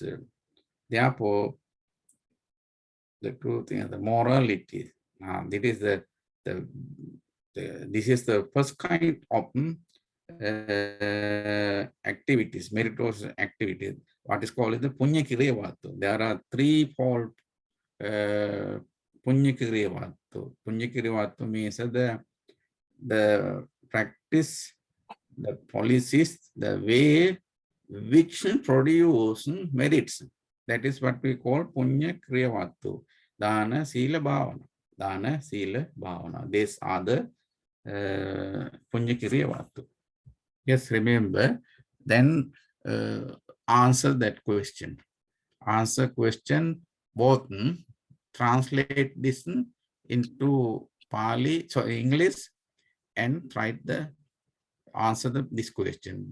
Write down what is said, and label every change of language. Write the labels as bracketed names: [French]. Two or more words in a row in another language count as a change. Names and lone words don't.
[English] Therefore, the truth, the morality, this is the first kind of activities, meritorious activities. What is called the punya-kriya-vatthu. There are 3-fold punya-kriya-vatthu. Punya-kriya-vatthu means the practice, the policies, the way which produce merits. That is what we call punya-kriya-vatthu. [Pali] Dana, sila, bhavana. Dana, sila, bhavana. [English] These are the punya-kriya-vatthu. Yes, remember, then answer that question. Answer question, both translate this into Pali, so English, and try the answer this question.